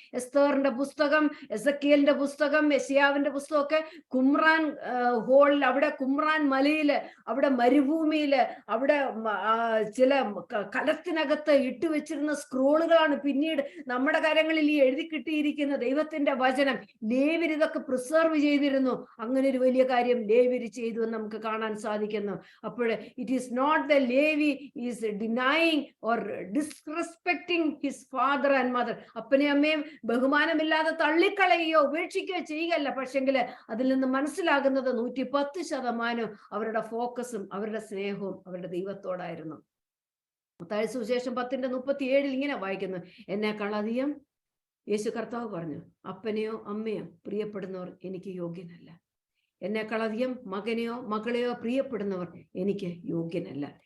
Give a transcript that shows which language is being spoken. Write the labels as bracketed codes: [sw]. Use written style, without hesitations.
[ml] എസ്തേറിന്റെ പുസ്തകം, എസക്കിയലിന്റെ പുസ്തകം, യെശയ്യാവിന്റെ പുസ്തകമൊക്കെ കുമ്രാൻ ഹോളിൽ, അവിടെ കുമ്രാൻ മലയില്, അവിടെ മരുഭൂമിയില്, അവിടെ ചില കലത്തിനകത്ത് ഇട്ടുവെച്ചിരുന്ന സ്ക്രോളുകളാണ് പിന്നീട് നമ്മുടെ കാര്യങ്ങളിൽ ഈ എഴുതി കിട്ടിയിരിക്കുന്ന ദൈവത്തിന്റെ വചനം. ലേവ്യർ ഇതൊക്കെ പ്രിസർവ് ചെയ്തിരുന്നു. അങ്ങനെ ഒരു വലിയ കാര്യം ലേവ്യർ ചെയ്തു എന്ന് നമുക്ക് കാണാൻ സാധിക്കുന്നു. [en] അപ്പോൾ it is not the Levi is denying or disrespecting his father and mother. [ml] അപ്പനെ അമ്മയും ബഹുമാനമില്ലാതെ തള്ളിക്കളയോ ഉപേക്ഷിക്കുകയോ ചെയ്യുകയല്ല. പക്ഷെങ്കിൽ അതിൽ നിന്ന് മനസ്സിലാകുന്നത് 110% അവരുടെ ഫോക്കസും അവരുടെ സ്നേഹവും അവരുടെ ദൈവത്തോടായിരുന്നു. മത്തായി സുവിശേഷം 10:37 ഇങ്ങനെ വായിക്കുന്നു, എന്നേക്കാൾ അധികം യേശു കർത്താവ് പറഞ്ഞു, അപ്പനെയോ അമ്മയോ പ്രിയപ്പെടുന്നവർ എനിക്ക് യോഗ്യനല്ല, എന്നേക്കാൾ അധികം മകനെയോ മകളെയോ പ്രിയപ്പെടുന്നവർ എനിക്ക് യോഗ്യനല്ല.